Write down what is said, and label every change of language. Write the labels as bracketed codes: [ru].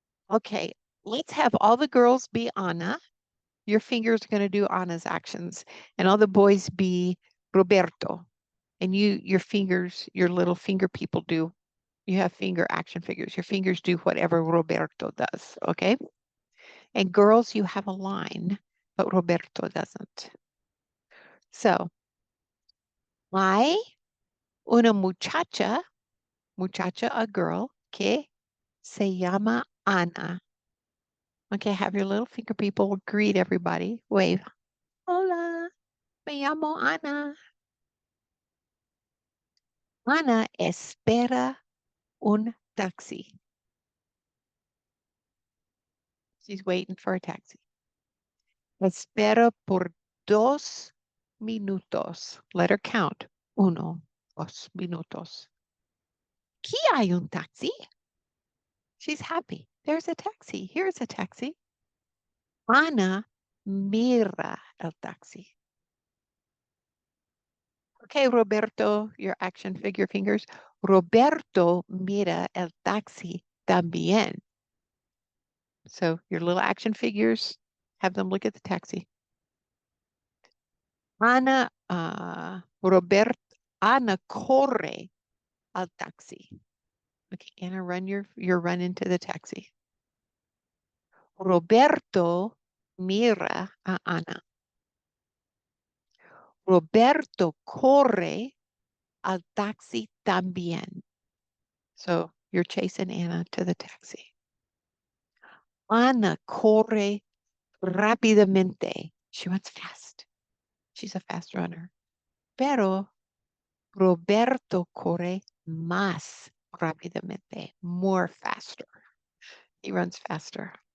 [en] Okay, let's have all the girls be Ana. Your fingers are going to do Ana's actions, and all the boys be Roberto. And your fingers, your little finger people do. You have finger action figures. Your fingers do whatever Roberto does, okay? And girls, you have a line, but Roberto doesn't. [es] So, hay una muchacha, [en] a girl, [es] que se llama Ana. [en] Okay, have your little finger people greet everybody. Wave. [es] Hola, me llamo Ana. Ana espera un taxi. [en] She's waiting for a taxi. [es] Espera por 2 minutos. [en] Let her count. [es] 1, 2 minutos. Aquí hay un taxi. [en] She's happy. There's a taxi. Here's a taxi. [es] Ana mira el taxi. [en] Okay, Roberto, your action figure fingers. [es] Roberto mira el taxi también. [en] So your little action figures, have them look at the taxi. [es] Ana, Ana corre al taxi. [en] Okay, Anna, run your run into the taxi. [es] Roberto mira a Ana. Roberto corre al taxi también. [en] So you're chasing Anna to the taxi. [es] Ana corre rápidamente. [en] She runs fast. She's a fast runner. [es] Pero Roberto corre más rápidamente, [en] more faster. He runs faster.